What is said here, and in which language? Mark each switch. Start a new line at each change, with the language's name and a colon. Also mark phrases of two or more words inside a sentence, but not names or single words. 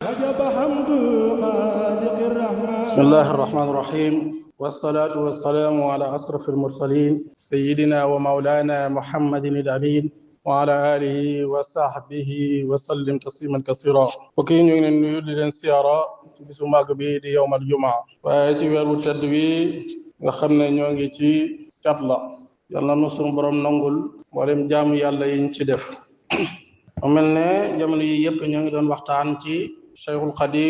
Arabic: وجب حمد الخالق الرحمن. بسم الله الرحمن الرحيم، والصلاة والسلام على أشرف المرسلين سيدنا ومولانا محمد الأمين وعلى آله وصحبه وسلم تسليما كثيرا.
Wolof: وكي ñu ngi leen nuyu di leen siyaara ci bisu màgg bi di
Arabic: يوم الجمعة
Wolof: waaye ci weer wu tedd wi nga xam ne ñoo ngi ci cat la yàlla na sunu borom nangul mboolem jaamu yàlla yiñ ci def. mu mel ne jamono yi yëpp ñoo ngi doon waxtaan ci Cheikhul Xadim.